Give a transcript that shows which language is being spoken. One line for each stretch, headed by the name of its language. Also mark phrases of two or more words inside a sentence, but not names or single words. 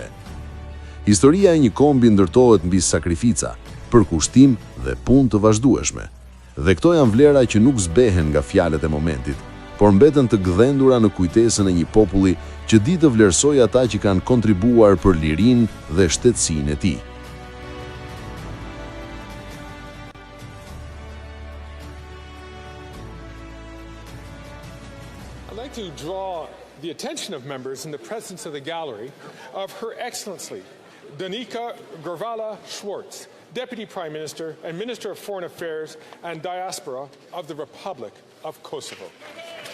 Albanian: Historia e një kombi ndërtohet mbi sakrifica, përkushtim dhe punë të vazhdueshme. Dhe këto janë vlera që nuk zbehen nga fjalët e momentit, por mbeten të gdhendura në kujtesën e një populli që di të vlerësojë ata që kanë kontribuar për lirinë dhe shtetësinë e tij.
English: I'd like to draw the attention of members in the presence of the gallery of Her Excellency Donika Gërvalla Schwartz, Deputy Prime Minister and Minister of Foreign Affairs and Diaspora of the Republic of Kosovo.